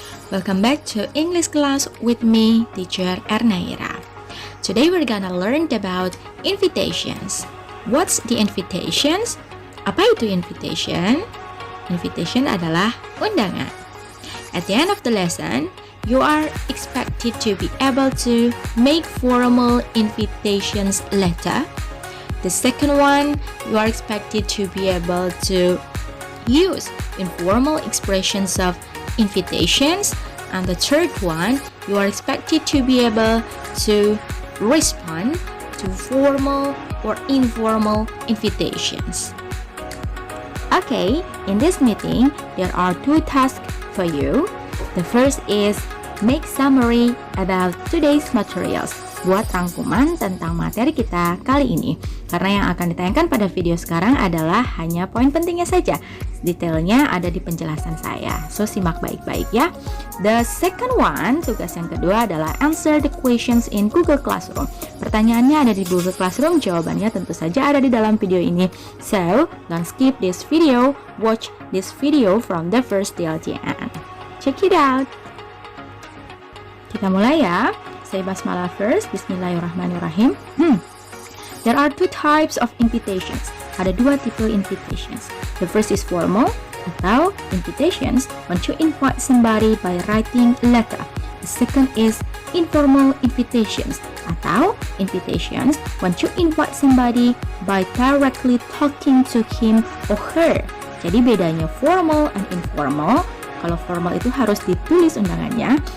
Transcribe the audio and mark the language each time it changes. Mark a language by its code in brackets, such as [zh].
[en] Welcome back to English class with me, teacher Ernaira. Today we're gonna learn about invitations. What's the invitations? [id] Apa itu invitation? Invitation adalah undangan. [en] At the end of the lesson, you are expected to be able to make formal invitations letter. The second one, you are expected to be able to use informal expressions of invitations, and the third one, you are expected to be able to respond to formal or informal invitations. Okay, in this meeting, there are two tasks for you. The first is make summary about today's materials. [id] Buat rangkuman tentang materi kita kali ini. Karena yang akan ditayangkan pada video sekarang adalah hanya poin pentingnya saja. Detailnya ada di penjelasan saya. So, simak baik-baik ya. [en] The second one, [id] tugas yang kedua adalah [en] answer the questions in Google Classroom. [id] Pertanyaannya ada di Google Classroom, jawabannya tentu saja ada di dalam video ini. [en] So, don't skip this video. Watch this video from the first till the end. Check it out. [id] Kita mulai ya. [en] Say basmalah first. [ar] Bismillahirrahmanirrahim. [en] There are two types of invitations. [id] Ada dua tipe invitations. [en] The first is formal atau invitations when you invite somebody by writing a letter. The second is informal invitations atau invitations when you invite somebody by directly talking to him or her. [id] Jadi bedanya formal and informal. Kalau formal itu harus ditulis undangannya.